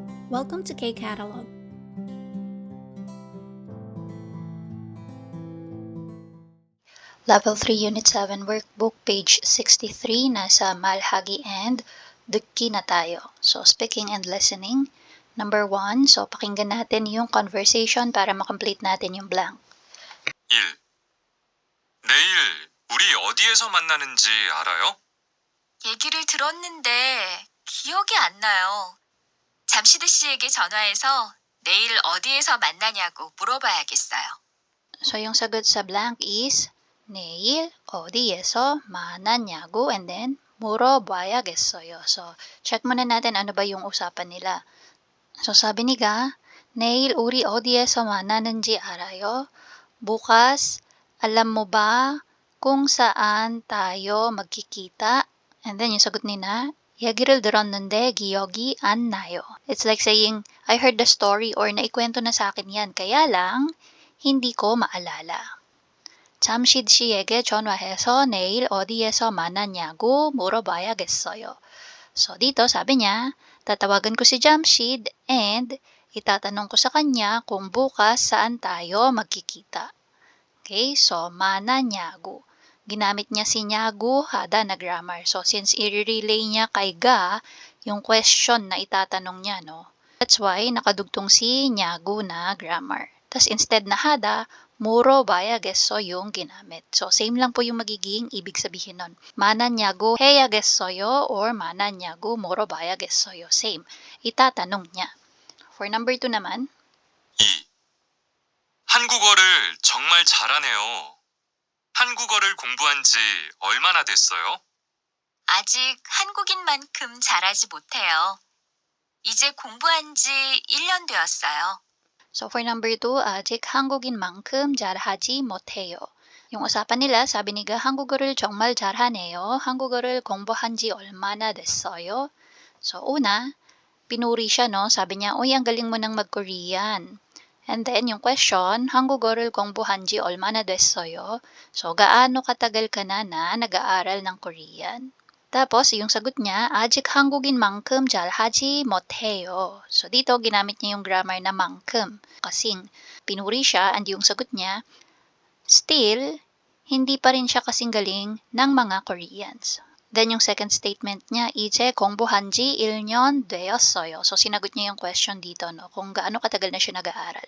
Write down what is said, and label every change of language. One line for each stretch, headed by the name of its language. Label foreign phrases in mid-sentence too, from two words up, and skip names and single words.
English: Welcome to K-Catalog. Level 3 Unit 7 Workbook page 63,
Filipino: nasa Malhagi and Dukki na tayo.
English: So, speaking and listening.
Filipino: Number 1, so pakinggan natin yung conversation para makomplete natin yung blank. 1.
Korean: 내일 우리 어디에서 만나는지 알아요? 얘기를 들었는데 기억이 안 나요. 잠시드 씨에게 전화해서 내일 어디에서 만나냐고 물어봐야겠어요.
Filipino: So, yung sagot sa blank is
Korean: 내일 어디에서 만나냐고
Filipino: and then 물어봐야겠어요. So, check muna natin ano ba yung usapan nila. So, sabi ni Ga,
Korean: 내일 우리 어디에서 만나는지 알아요?
Filipino: Bukas, alam mo ba kung saan tayo magkikita?
English: And then
Filipino: yung sagot ni Na,
Korean: 얘기를 들었는데 기억이 안 나요.
English: It's like saying, I heard the story
Filipino: or naikwento na sa akin yan, kaya lang, hindi ko maalala.
Korean: 잠시드 씨에게 전화해서 내일 어디에서 만나냐고 물어봐야겠어요.
Filipino: So, dito sabi niya, tatawagan ko si Jamshid and itatanong ko sa kanya kung bukas saan tayo magkikita. Okay, so mananyago. Ginamit niya si nyago hada na grammar. So, since i-relay niya kay Ga yung question na itatanong niya, no?
English: That's why
Filipino: nakadugtong si nyago na grammar. Tas instead na hada, 물어봐야겠어 yung ginamit. So, same lang po yung magiging ibig sabihin nun.
Korean: 만나냐고 해야겠어요 or 만나냐고 물어봐야겠어요.
Filipino: Same. Itatanong niya.
English: For number 2
Filipino: naman. 2.
Korean: 한국어를 정말 잘하네요. 한국어를 공부한 지 얼마나 됐어요? 아직 한국인만큼 잘하지 못해요. 이제 공부한 지 1년 되었어요.
English: So, for number 2,
Korean: 아직 한국인만큼 잘하지 못해요.
Filipino: yung usapan nila, sabi ni Ga,
Korean: 한국어를 정말 잘하네요. 한국어를 공부한 지 얼마나 됐어요?
Filipino: So, una, pinuri siya, no? Sabi niya, uy, ang galing mo nang mag-Korean.
English: And then, yung question,
Korean: 한국어를 공부한 지 얼마나 됐어요?
Filipino: So, gaano katagal ka na nag-aaral ng Korean? Tapos, yung sagot niya,
Korean: 아직 한국인만큼 잘하지 못해요.
Filipino: So, dito, ginamit niya yung grammar na 만큼. Kasing pinuri siya, and yung sagot niya, still, hindi pa rin siya kasing galing ng mga Koreans. Then, yung
English: second statement
Filipino: niya,
Korean: 이제 공부한 지 1년 되었어요.
Filipino: So, sinagot niya yung question dito, no? Kung gaano katagal na siya nag-aaral.